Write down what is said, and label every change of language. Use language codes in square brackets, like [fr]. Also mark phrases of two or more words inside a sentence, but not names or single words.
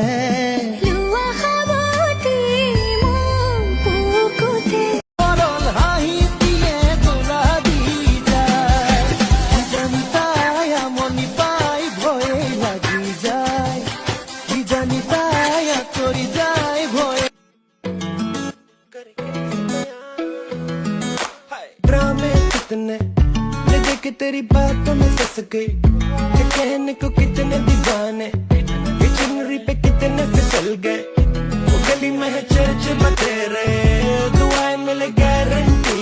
[as] লোৱা সাৱতি মোক বুকুতে সৰল হাঁহিত দিয়ে দোলা দি যায় কিজানি তাই আমনি পাই ভয়ে লাগি যায় কিজানি তাই আঁতৰি যায় ভয়ে [hi] ड्रामे कितने ले देखे तेरी बातों में फंस गई ये कहने को कितने दीवाने ये चुनरी पे कितने फिसल गए वो गली में है चर्चे बतेरे दुआएं मिले गारंटी